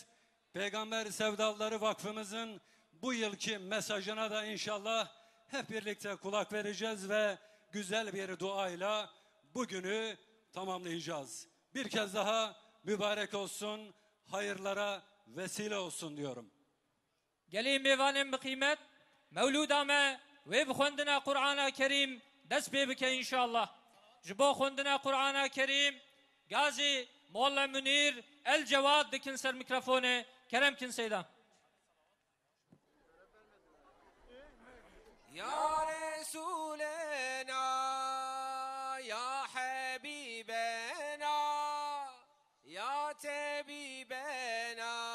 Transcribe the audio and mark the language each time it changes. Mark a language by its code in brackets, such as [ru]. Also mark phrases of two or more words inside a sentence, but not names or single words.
[tr] Peygamber Sevdalıları Vakfımızın bu yılki mesajına da inşallah hep birlikte kulak vereceğiz ve güzel bir duayla bugünü tamamlayacağız. Bir kez daha mübarek olsun, hayırlara vesile olsun diyorum. [ku] Gelin mevanem bi kıymet, mevludame ve bi khondina Kur'an-ı Kerim dest pê bike inşallah. Ji bo khondina Kur'an-ı Kerim Gazi Molla Münir El Cevad dikin ser mikrofonu. Kerem kin seydan. [ar] Ya Resulena, ya Habibena, ya Tabibena,